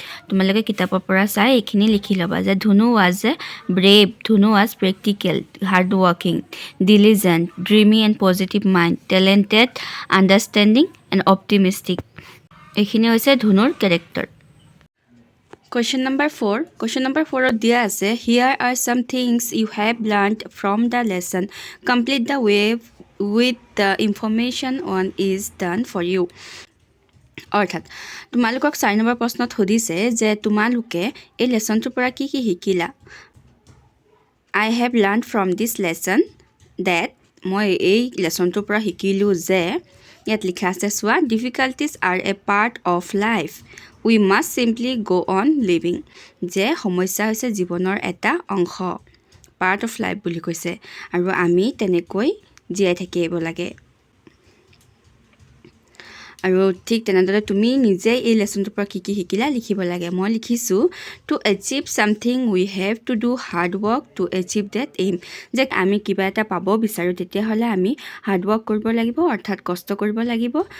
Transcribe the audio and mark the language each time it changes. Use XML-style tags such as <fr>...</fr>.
<as>তোমালোকে কিতাপৰ পৰা চাই এইখিনি লিখি ল'বা যে</as> <en>Dhunu was a brave Dhunu was practical hard working diligent dreamy and positive mind talented understanding and optimistic</en> <as>এইখিনি হৈছে ধুনুৰ</as> <en>Character Question number 4. Question number 4</en> <as>দিয়া আছে</as> <en>Here are some things you have learned from the lesson. Complete the wave with the information on is done for you.</en> <as>অৰ্থাৎ তোমালোকক 4 number প্ৰশ্নত সুধিছে যে তোমালোকে এই লেছনটোৰ পৰা কি কি শিকিলা</as> <en>I have learned from this lesson that</en> <as>মই এই লেছনটোৰ পৰা শিকিলোঁ যে ইয়াত লিখা আছে চোৱা</as> <en>difficulties are a part of life. We must simply go on living.</en> <as>যে সমস্যা হৈছে জীৱনৰ এটা অংশ</as> <en>part of life</en> <as>বুলি কৈছে আৰু আমি তেনেকৈ জীয়াই থাকিব লাগে আৰু ঠিক তেনেদৰে তুমি নিজে এই লেছনটোৰ পৰা কি কি শিকিলা লিখিব লাগে মই লিখিছোঁ</as> <en>to achieve something we have to do hard work to achieve that aim</en> <as>যে আমি কিবা এটা পাব বিচাৰোঁ তেতিয়াহ'লে আমি হাৰ্ড ৱৰ্ক কৰিব লাগিব অৰ্থাৎ কষ্ট কৰিব লাগিব</as>